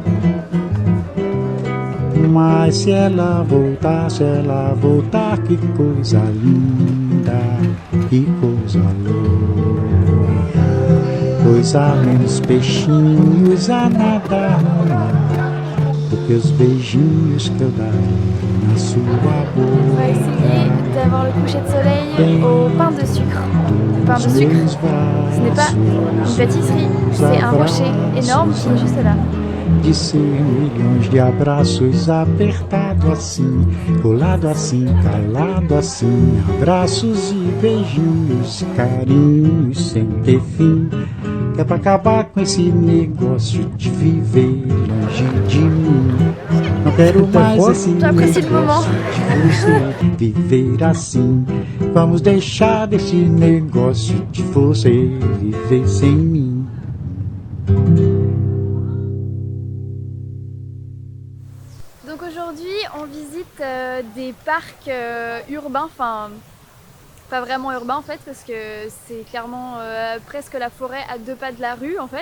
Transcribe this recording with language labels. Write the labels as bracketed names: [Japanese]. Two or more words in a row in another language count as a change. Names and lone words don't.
[Portuguese] Mas se ela voltar, que coisa linda, que coisa louca. Pois há menos peixinhos a nadar no mar do que os beijinhos que eu darei na sua boca. [French] On va essayer d'avoir le coucher de soleil au pain de sucre. Le pain de sucre, ce n'est pas une pâtisserie, c'est un rocher énorme qui est juste là. [Portuguese] De ser milhões de abraços apertado assim, colado assim, calado assim, abraços e beijinhos, carinhos sem ter fim, que é pra acabar com esse negócio de viver longe de mim. Não quero mais esse negócio de você viver assim. Vamos deixar desse negócio de você viver sem mim. [French] Donc aujourd'hui on visite des parcs urbains, enfin pas vraiment urbains en fait parce que c'est clairement presque la forêt à 2 pas de la rue en fait.